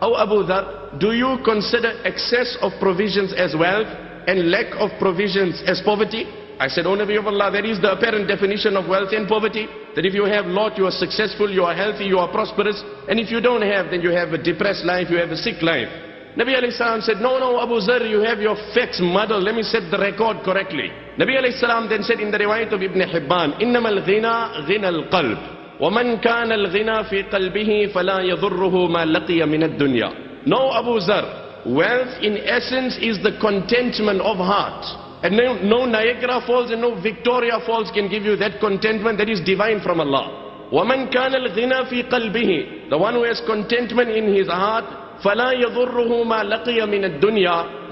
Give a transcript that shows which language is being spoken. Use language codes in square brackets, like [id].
[en] Oh Abu Dharr, do you consider excess of provisions as wealth and lack of provisions as poverty? I said, O Nabi of Allah, that is the apparent definition of wealth and poverty. That if you have lot, you are successful, you are healthy, you are prosperous. And if you don't have, then you have a depressed life, you have a sick life. Nabi alayhi salam said, no, Abu Dharr, you have your facts muddled. Let me set the record correctly. Nabi alayhi salam then said in the riwayat of Ibn Hibban, [ar] إِنَّمَا الْغِنَى غِنَى الْقَلْبِ وَمَنْ كَانَ الْغِنَى فِي قَلْبِهِ فَلَا يَضُرُّهُ مَا لَقِيَ مِنَ الدُّنْيَا. [en] No, Abu Dharr, wealth in essence is the contentment of heart. And no Niagara Falls and no Victoria Falls can give you that contentment that is divine from Allah. [ar] وَمَنْ كَانَ الْغِنَى فِي قَلْبِهِ. [en] The one who has contentment in his heart, [ar] فَلَا يَضُرُّهُ مَا لَقِيَ مِنَ الدُّنْيَا.